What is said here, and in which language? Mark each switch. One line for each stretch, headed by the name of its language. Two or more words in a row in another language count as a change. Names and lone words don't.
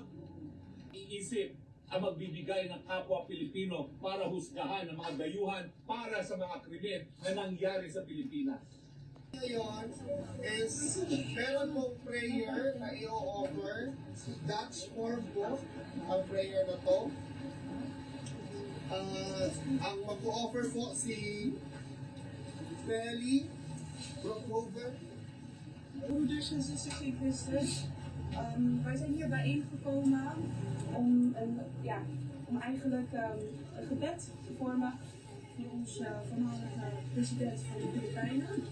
Filipino: Iisip ang magbibigay ng kapwa Pilipino para husgahan ang mga dayuhan para sa mga krimen na nangyari sa Pilipinas. Ngayon is meron pong prayer na i-offer.
English: Dutch form
Filipino: po ang prayer na to. Ang mag-offer po si Feli Brookhoven.
Dutch: Broeders en zusters in Christus, wij zijn hier bijeengekomen om eigenlijk een gebed te vormen voor onze voormalige president van de Filipijnen.